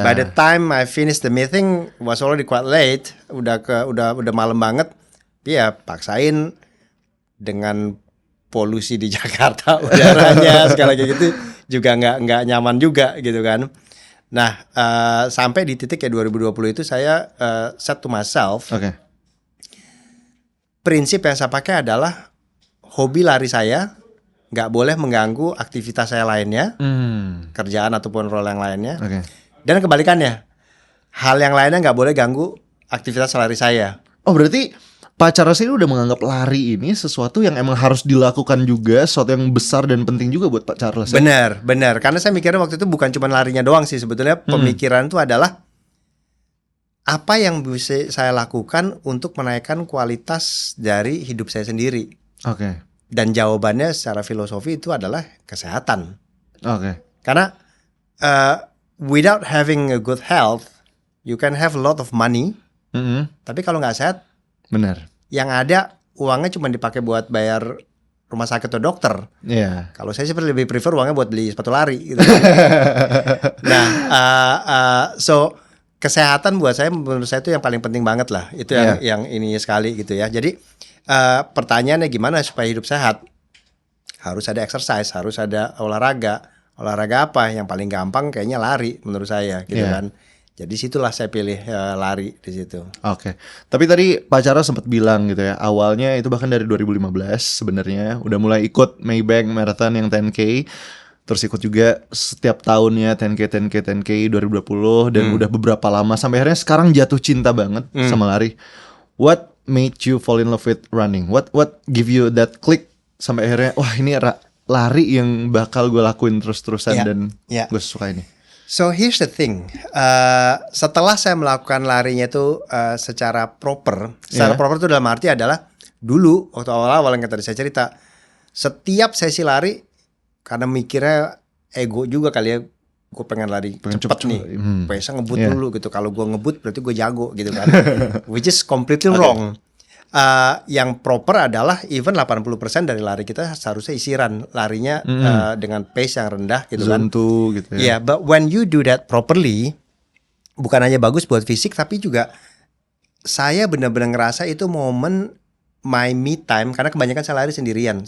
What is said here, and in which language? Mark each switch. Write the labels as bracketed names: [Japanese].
[English] By the time I finish the meeting was already quite late. [Indonesian] Udah malam banget. Iya, paksain dengan polusi di Jakarta udaranya segala kayak gitu juga nggak nyaman juga gitu kan. Nah, sampai di titik ya 2020 itu saya [English] set to myself. [Indonesian] Oke. Prinsip yang saya pakai adalah hobi lari saya nggak boleh mengganggu aktivitas saya lainnya, kerjaan ataupun role yang lainnya. Oke. Dan kebalikannya, hal yang lainnya nggak boleh ganggu aktivitas lari saya. Oh berarti Pak Charles ini udah menganggap lari ini sesuatu yang emang harus dilakukan juga, sesuatu yang besar dan penting juga buat Pak Charles. Benar. Karena saya mikirnya waktu itu bukan cuma larinya doang sih sebetulnya. Pemikiran itu adalah apa yang bisa saya lakukan untuk menaikkan kualitas dari hidup saya sendiri. Oke. Dan jawabannya secara filosofi itu adalah kesehatan. Oke. [English] Karena without having a good health, you can have a lot of money. [Indonesian] Tapi kalau nggak sehat, benar. Yang ada uangnya cuma dipakai buat bayar rumah sakit atau dokter. Iya. Kalau saya sih lebih prefer uangnya buat beli sepatu lari gitu. Nah, so kesehatan buat saya, menurut saya itu yang paling penting banget lah. Itu yang ini sekali gitu ya. Jadi pertanyaannya gimana supaya hidup sehat? Harus ada exercise, harus ada olahraga. Olahraga apa? Yang paling gampang kayaknya lari menurut saya gitu kan. Jadi situlah saya pilih lari di situ. Oke. Tapi tadi Pak Charles sempat bilang gitu ya, awalnya itu bahkan dari 2015 sebenarnya udah mulai ikut Maybank Marathon yang 10K. Terus ikut juga setiap tahunnya 10K 2020 dan udah beberapa lama sampai akhirnya sekarang jatuh cinta banget sama lari. [English] What made you fall in love with running? What give you that click [Indonesian] sampai akhirnya wah ini lari yang bakal gue lakuin terus-terusan dan gue suka ini. [English] So here's the thing, [Indonesian] setelah saya melakukan larinya itu secara proper itu dalam arti adalah dulu waktu awal-awal yang tadi saya cerita, setiap sesi lari karena mikirnya ego juga kali ya, gue pengen lari cepet nih, biasa ngebut dulu gitu. Kalau gue ngebut berarti gue jago gitu kan, [English] which is completely wrong. [Indonesian] Yang proper adalah even 80% dari lari kita seharusnya isiran larinya dengan pace yang rendah gitu kan. Zontu gitu ya. [English] Yeah, but when you do that properly, [Indonesian] bukan hanya bagus buat fisik tapi juga saya benar-benar ngerasa itu momen [English] my me time, [Indonesian] karena kebanyakan saya lari sendirian.